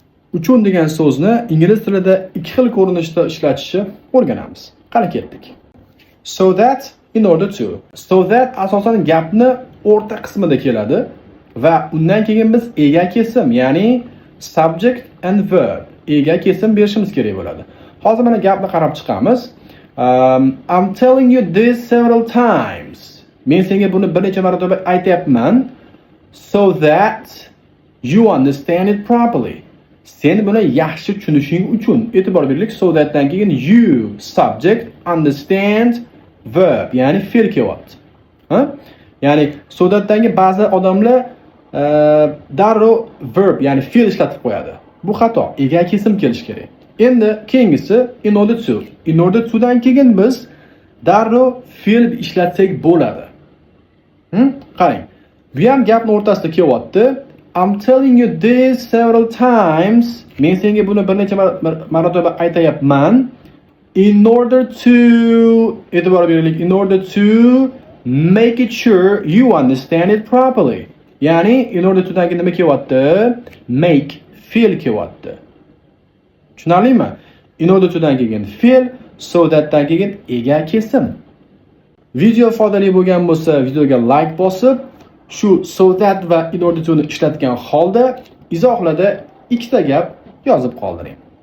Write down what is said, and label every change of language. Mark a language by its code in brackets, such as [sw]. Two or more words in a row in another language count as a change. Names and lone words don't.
[uz] uchun degan so'zni ingliz tilida ikki xil ko'rinishda ishlatishni o'rganamiz. Qani ketdik. [en] So that, in order to. So that [uz] asosan gapni o'rta qismida keladi va undan keyin biz ega kesim, ya'ni [en] subject and verb, [uz] ega kesim berishimiz kerak bo'ladi. Hozir mana gapni qarab chiqamiz. [en] I'm telling you this several times. [uz] Men senga buni bir necha marotaba aytayapman. [en] So that you understand it properly. [uz] Sen buni yaxshi tushunishing uchun. E'tibor beraylik. [en] So that'dan [uz] keyin [en] you, subject, understand, verb, [uz] ya'ni fe'l kelyapti. Ya'ni [en] so that'dan [uz] keyin ba'zi odamlar darrov verb, ya'ni fe'l ishlatib qo'yadi. Bu xato. Ega kesim kelish kerak. Endi keyingisi [en] in order to. In order to [uz] dan keyin biz darrov fe'l ishlatsak bo'ladi. Qarang. Bu ham gapning o'rtasida kelyapti. [en] I'm telling you this several times. [uz] Men senga buni bir necha marotaba aytayapman. [en] In order to, [uz] e'tibor beraylik, [en] in order to make it sure you understand it properly. [uz] Ya'ni [en] in order to [uz] dan keyin nima kelyapti? Make, fe'l kelyapti. Tushunarlimi? [en] In order to [uz] dan keyin fe'l, [en] so that [uz] dan keyin ega kesim. Video foydali bo'lgan bo'lsa, videoga like bosib, shu [en] so that [uz] va [en] in order to [uz] ni ishlatgan holda izohlarda ikkita gap yozib qoldiring.